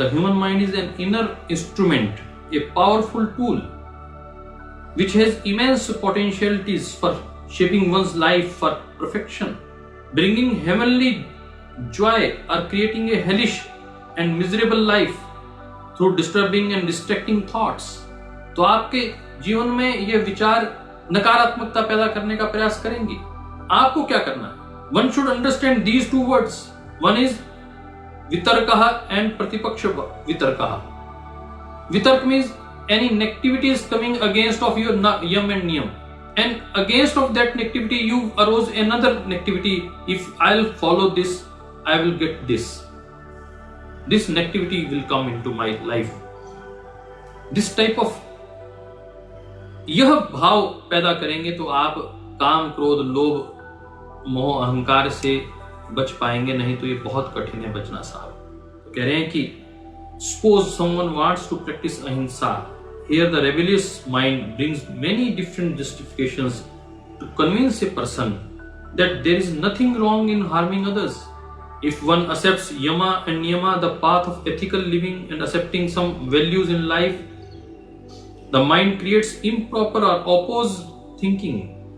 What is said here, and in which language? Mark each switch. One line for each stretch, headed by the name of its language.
English: The human mind is an inner instrument, a powerful tool which has immense potentialities for shaping one's life for perfection, bringing heavenly joy or creating a hellish and miserable life through disturbing and distracting thoughts।
Hindi: तो आपके जीवन में ये विचार नकारात्मकता पैदा करने का प्रयास करेंगी। आपको क्या करना है?
English: One should understand these two words. One is vitarkaha and pratipaksh vitarkaha. Vitark means any negativity is coming against of your yam and niyam, and against of that negativity you arose another negativity. If I'll follow this, I will get this. This negativity will come into my life. This type of
Hindi: यह भाव पैदा करेंगे तो आप काम, क्रोध, लोभ, मोह, अहंकार से बच पाएंगे, नहीं तो ये बहुत कठिन है बचना साहब। तो कह रहे हैं कि
English: suppose someone wants to practice ahimsa, here the rebellious mind brings many different justifications to convince a person that there is nothing wrong in harming others. If one accepts yama and niyama, the path of ethical living, and accepting some values in life, the mind creates improper or opposed thinking.